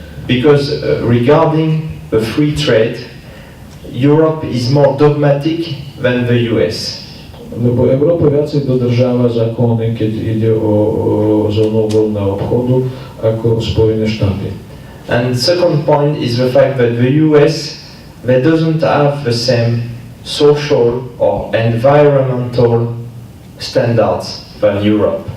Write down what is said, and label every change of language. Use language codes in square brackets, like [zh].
[en] Because regarding the free trade, Europe is more dogmatic than the US. [sk] Lebo Európa viacej dodržáva zákony, keď ide o zónu voľného obchodu, ako Spojené štáty. [en] And second point is the fact that the US, they doesn't have the same social or environmental standards than Europe.